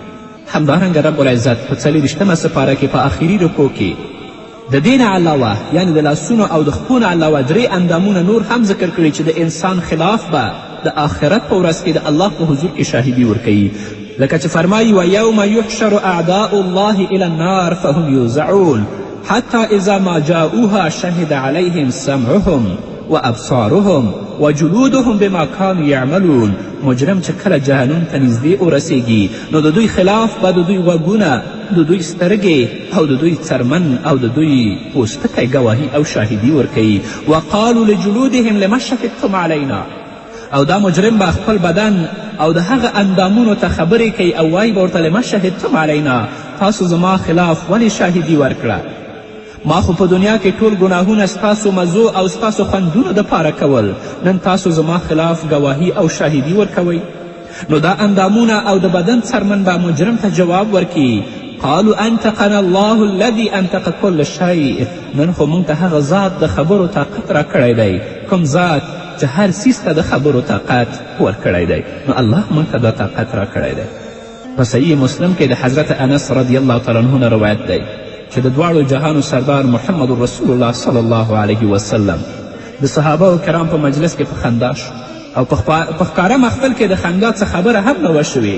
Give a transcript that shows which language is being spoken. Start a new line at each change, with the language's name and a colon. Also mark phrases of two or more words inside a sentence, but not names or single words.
Pashto: همدارنګه
Arabic: رب العزت
Pashto: په 40مه سپاره کې په آخري رکو کې د دې نه علاوه یعنې د لاسونو او د خپو نه علاوه 3 اندامونه نور هم ذکر کړي چې د انسان خلاف به د آخرت په ورځ کې د الله په حضور کې شاهدي ورکوي.
Arabic: لکه چې فرمایي ویوم یحشر اعداء الله الی النار فهم یوزعون حتی اذا ما جاؤوها شهد علیهم سمعهم وابصارهم وجلودهم بما كانوا يعملون.
Pashto: مجرم چې کله جهنم ته نږدې ورسیږي نو د دوی خلاف به د دوی غوږونه، د دوی سترګې او د دوی څرمن او د دوی پوستکی ګواهي او شاهدي ورکوي.
Arabic: وقالوا لجلودهم لما شهدتم علینا.
Pashto: او دا مجرم به خپل بدن او د هغه اندامونو ته خبرې کوي او وایي به ورته
Arabic: لما شهدتم علینا،
Pashto: تاسو زما خلاف ولې شاهدي ورکړه؟ ما خو په دنیا کې ټول ګناهونه ستاسو مزو او ستاسو خوندونو دپاره کول، نن تاسو زما خلاف ګواهي او شاهدي ورکوئ. نو دا اندامونه او د بدن څرمن به مجرم ته جواب ورکړي،
Arabic: قالوا انتقنا الله الذي انتق كل شيء.
Pashto: نن خو موږ ته هغه ذات د خبرو طاقت راکړی دی، کوم ذات چې هر څیز ته د خبرو طاقت ورکړی دی. نو الله موږ ته دا طاقت راکړی دی. په صحیح مسلم کې د حضرت انس
Arabic: رضی الله تعالی عنه
Pashto: نه روایت دی چې د دواړو جهانو سردار محمد رسول الله
Arabic: صلی الله علیه وسلم
Pashto: د صحابه کرام په مجلس کې په خندا شو او په ښکاره محفل کې د خندا څه خبره هم نه وشوې.